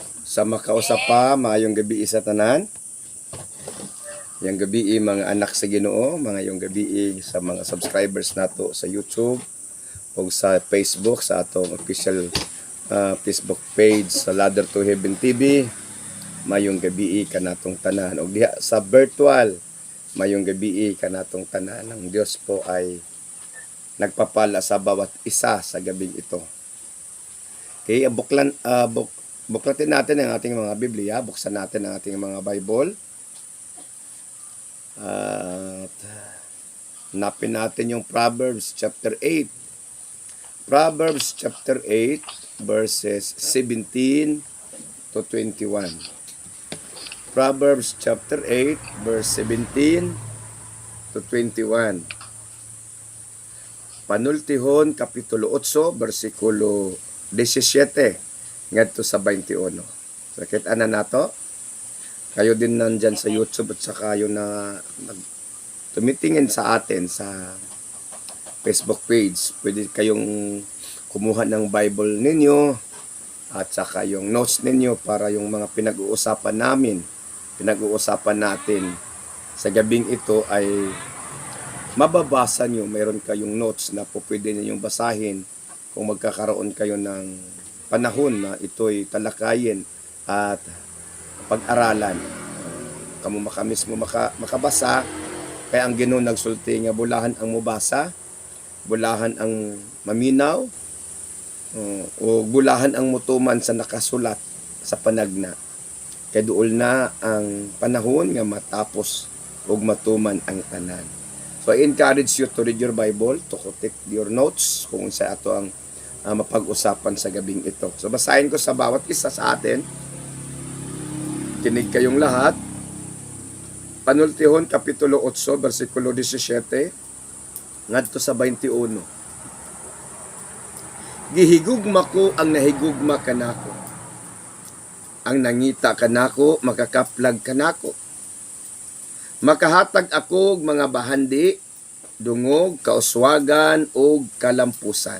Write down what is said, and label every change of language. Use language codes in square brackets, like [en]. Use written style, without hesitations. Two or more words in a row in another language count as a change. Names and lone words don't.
[ceb] Sa makausap pa, maayong gabi sa tanan. Yang gabi mga anak sa Ginoo, mga yung gabi sa mga subscribers nato sa YouTube o sa Facebook sa atong [en] official Facebook page [ceb] sa Ladder to Heaven TV. Mayong gabi kanatong tanan og diha sa virtual. Mayong gabi kanatong tanan. [tl] Ang Dios po ay nagpapala sa bawat isa sa gabing ito. Okay, buklatin natin ang ating mga Biblia, buksan natin ang ating mga Bible. At hanapin natin yung [en] Proverbs chapter 8. Proverbs chapter 8 verses 17 to 21. Proverbs chapter 8 verse 17 to 21. [ceb] Panultihon kapitulo 8 bersikulo 17 ngadto sa 21. Sakit ana nato? [tl] Kayo din nandyan sa YouTube at saka kayo na tumitingin sa atin sa Facebook page. Pwede kayong kumuha ng Bible ninyo at saka yung notes ninyo para yung mga pinag-uusapan natin sa gabing ito ay mababasa nyo. Mayroon kayong notes na po pwede ninyong basahin kung magkakaroon kayo ng panahon na ito'y talakayin at pag-aralan. [ceb] Kamo mismo makabasa, kaya ang Ginoo nagsulti nga bulahan ang mubasa, bulahan ang maminaw, o bulahan ang mutuman sa nakasulat sa panagna. Kay duol na ang panahon nga matapos ug matuman ang tanan. [en] So I encourage you to read your Bible, to take your notes [tl] kung sa ato ang mapag-usapan sa gabing ito. So basahin ko sa bawat isa sa atin. Kinig kayong lahat. [ceb] Panultihon kapitulo 8 bersikulo 17 ngadto sa 21. Gihigugma ko ang nahigugma kanako. Ang nangita kanako makakaplag kanako. Makahatag ako og mga bahandi, dungog, kauswagan ug kalampusan.